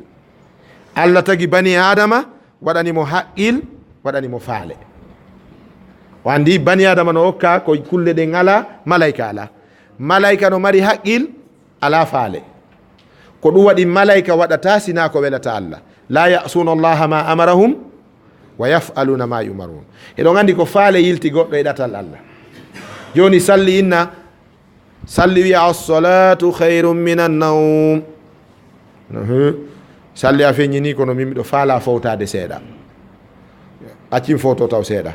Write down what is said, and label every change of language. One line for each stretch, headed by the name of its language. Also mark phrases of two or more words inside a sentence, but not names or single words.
Fula: Allah tagi bani adama waɗani mo haqqil, waɗani mo faale. O andi bani adama no hokka ko kulle ɗen ala, malaika ala. Malaika no mari haqqil ala faale. Ko ɗum waɗi malaika waɗata sina ko welata Allah.
Arabic: لا يعصون الله ما أمرهم ويفعلون ما يؤمرون.
Fula: Eɗon andi ko faale yilti goɗɗo e ɗatal Allah. Joni salli inna salli wiya
Arabic: الصلاة خير من النوم.
Fula: Salli a feññini kono min miɗo faala fowtade seeɗa, accin foto taw seeɗa.